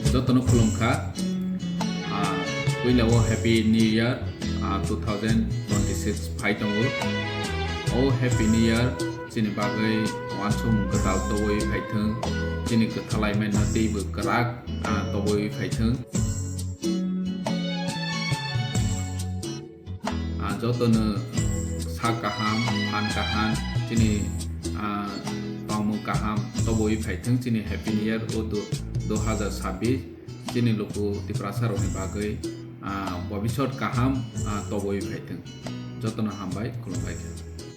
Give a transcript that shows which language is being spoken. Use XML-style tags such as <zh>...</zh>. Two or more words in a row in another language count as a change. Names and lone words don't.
<trp>jotono khulumkha puilao</trp> <en>happy new year</en> <trp>2026 phaitongo o</trp> <en>happy new year</en> <trp>chini bagai wansum katal towoi phaithung chini kathalai men na teibo karak towoi phaithung jotono sa kaham han kahan chini pamu kaham towoi phaithung chini</trp> <en>happy new year</en> <trp>o 2026 chini loko tiprasa roni bagai bhabishot kaham towoi phaithung jotono hambai khulumbai.</trp>